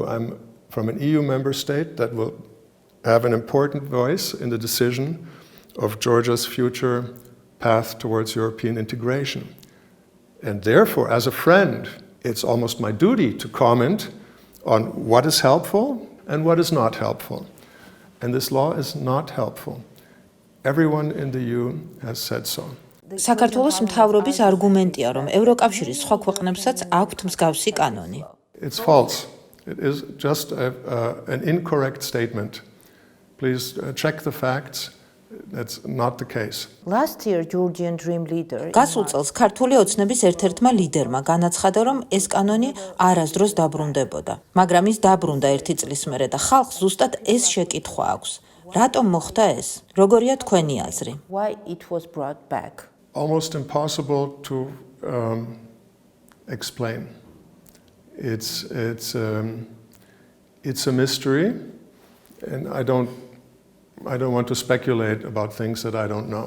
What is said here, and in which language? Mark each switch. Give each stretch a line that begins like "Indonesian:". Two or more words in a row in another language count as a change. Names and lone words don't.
English: I'm from an EU member state that will have an important voice in the decision of Georgia's future path towards European integration. And therefore, as a friend, it's almost my duty to comment on what is helpful and what is not helpful. And this law is not helpful. Everyone in the EU has said so.
Georgian: საქართველოს მთავრობის არგუმენტია, რომ ევროკავშირის სხვა ქვეყნებსაც აქვთ მსგავსი კანონი.
English: It's false. It is just an incorrect statement. Please check the facts. That's not the case. Last year, Georgian Dream leader.
Georgian: გასულ წელს ქართული ოცნების ერთ-ერთმა ლიდერმა განაცხადა, რომ ეს კანონი არასდროს დაბრუნდებოდა. მაგრამ ის დაბრუნდა ერთი წლის მერე და ხალხს ზუსტად ეს შეკითხვა აქვს. რატომ მოხდა ეს? როგორია თქვენი აზრი?
English: Why it was brought back? Almost impossible to explain. It's a mystery, and I don't want to speculate about things that I don't know.